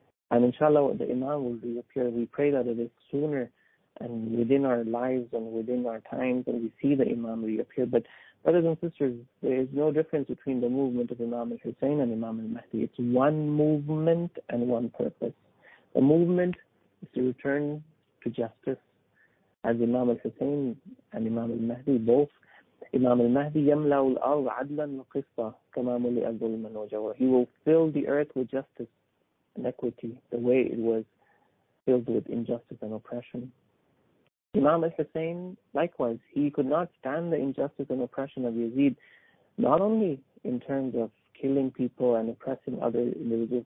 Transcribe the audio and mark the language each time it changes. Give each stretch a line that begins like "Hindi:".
English: And inshallah, the Imam will reappear. We pray that it is sooner and within our lives and within our times, and we see the Imam reappear. But brothers and sisters, there is no difference between the movement of Imam al-Hussein and Imam al-Mahdi. It's one movement and one purpose. The movement is to return to justice, as Imam al-Hussein and Imam al-Mahdi both.
Arabic: Imam al-Mahdi يَمْلَأُ الْأَرْضَ عَدْلًا وَقِسْطًا كَمَا مُلِئَ ظُلْمًا وَجَوْرًا.
English: He will fill the earth with justice and equity, the way it was filled with injustice and oppression. Imam al-Hussein, likewise, he could not stand the injustice and oppression of Yazid, not only in terms of killing people and oppressing other individuals.